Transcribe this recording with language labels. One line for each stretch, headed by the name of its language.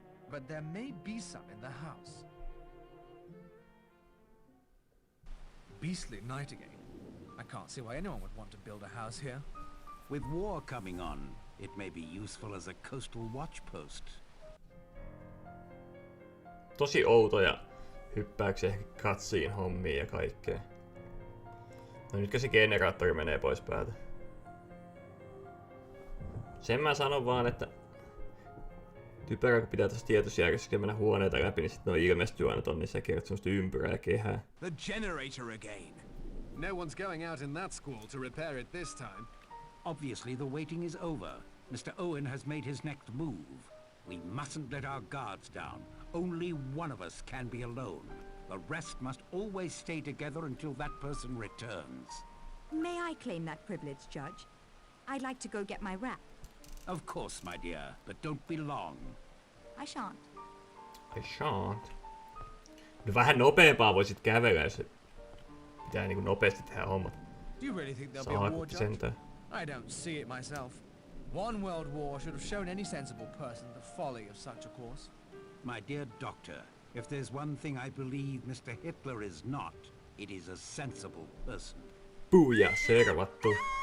English: But there may be some in the house. Beastly night again. I can't see why anyone would want to build a house here. With war coming on, it may be useful as a coastal watch post.
Finnish: Tosi outoja hyppäyksiä cutscene hommiin ja kaikkea. No nytkö se generaattori menee pois päältä? Sen mä sanon vaan, että typerä kun pitää tästä tietosjärjestelmässä mennä huoneita läpi, niin sitten ne ilmestyy aina tonne, sä kerrot semmoista ympyrää ja kehää.
English: The generator again. No one's going out in that school to repair it this time. Obviously the waiting is over. Mr. Owen has made his next move. We mustn't let our guards down. Only one of us can be alone. The rest must always stay together until that person returns. May I claim that privilege, Judge? I'd like to go get my wrap. Of course, my dear, but don't be long. I shan't. I shan't.
Finnish: No vähän nopeampaa voisit kävellä, jos pitää niinku nopeasti tehdä hommat.
English: Do you really think there'll be a war,
Finnish: Saakutti
English: Judge?
Finnish: sentään.
English: I don't see it myself. One world war should have shown any sensible person the folly of such a course. My dear doctor, if there's one thing I believe Mr. Hitler is not, it is a sensible person. Puuja, servattu.